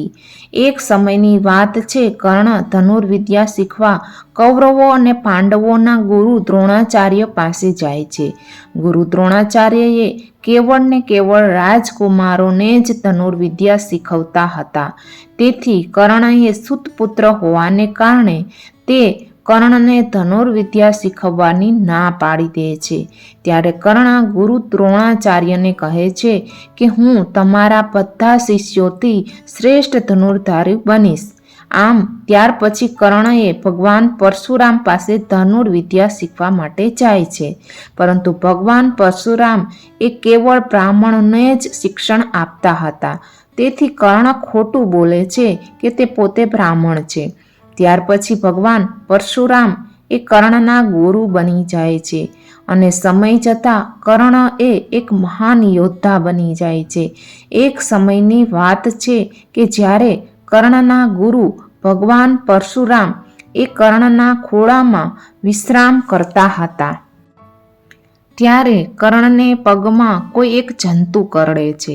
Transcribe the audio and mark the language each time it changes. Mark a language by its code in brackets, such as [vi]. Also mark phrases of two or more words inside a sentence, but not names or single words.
[gu] એક સમયની વાત છે, કર્ણ ધનુર્વિદ્યા શીખવા કૌરવો અને પાંડવોના ગુરુ દ્રોણાચાર્ય પાસે જાય છે। ગુરુ દ્રોણાચાર્યએ કેવળ ને કેવળ રાજકુમારોને જ ધનુર્વિદ્યા શીખવતા હતા। તેથી કર્ણએ સુતપુત્ર હોવાને કારણે તે કર્ણને ધનુર્વિદ્યા શીખવવાની ના પાડી દે છે। ત્યારે કર્ણ ગુરુ દ્રોણાચાર્યને કહે છે કે હું તમારા બધા શિષ્યોથી શ્રેષ્ઠ ધનુર્ધારી બનીશ। આમ ત્યાર પછી કર્ણએ ભગવાન પરશુરામ પાસે ધનુર્વિદ્યા શીખવા માટે જાય છે। પરંતુ ભગવાન પરશુરામ એ કેવળ બ્રાહ્મણોને જ શિક્ષણ આપતા હતા। તેથી કર્ણ ખોટું બોલે છે કે તે પોતે બ્રાહ્મણ છે। ત્યાર પછી ભગવાન પરશુરામ એ કર્ણના ગુરુ બની જાય છે અને સમય જતાં કર્ણ એ એક મહાન યોદ્ધા બની જાય છે। એક સમયની વાત છે કે જ્યારે કર્ણના ગુરુ ભગવાન પરશુરામ એ કર્ણના ખોળામાં વિશ્રામ કરતા હતા ત્યારે કર્ણને પગમાં કોઈ એક જંતુ કરડે છે।